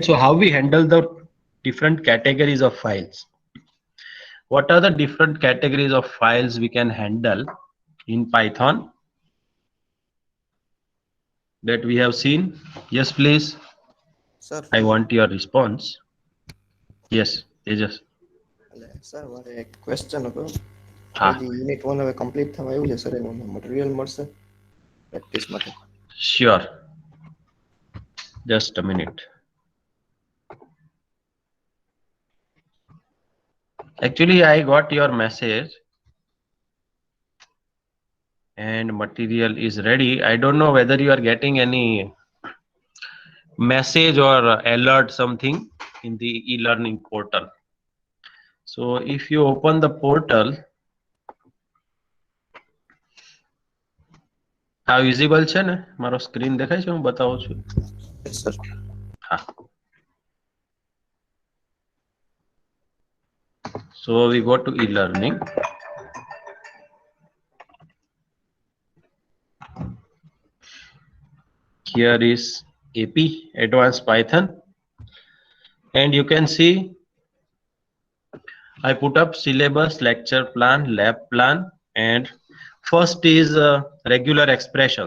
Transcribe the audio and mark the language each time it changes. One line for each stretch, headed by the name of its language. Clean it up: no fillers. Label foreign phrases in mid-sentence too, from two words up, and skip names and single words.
English: So how we handle the different categories of files? What are the different categories of files we can handle in Python that we have seen? Yes, please.
Gujarati: સર
English: I want your response. Yes, Tejas.
Gujarati: સર મારે એક ક્વેશ્ચન હતો આપણે Ah, જે યુનિટ 1 હવે કમ્પ્લીટ થવા આવ્યું છે સર એનું મટીરિયલ મળશે પ્રેક્ટિસ માટે.
English: sure. Just a minute. Actually, I got your message and material is ready. I don't know whether you are getting any message or alert something in the e-learning portal. So if you open the portal,
Gujarati: આ વિઝિબલ છે ને મારો સ્ક્રીન દેખાય છે હું બતાવું છું
English: Yes sir. હા so we go to e-learning. Here is AP Advanced Python and you can see I put up syllabus, lecture plan, lab plan, and first is regular expressions.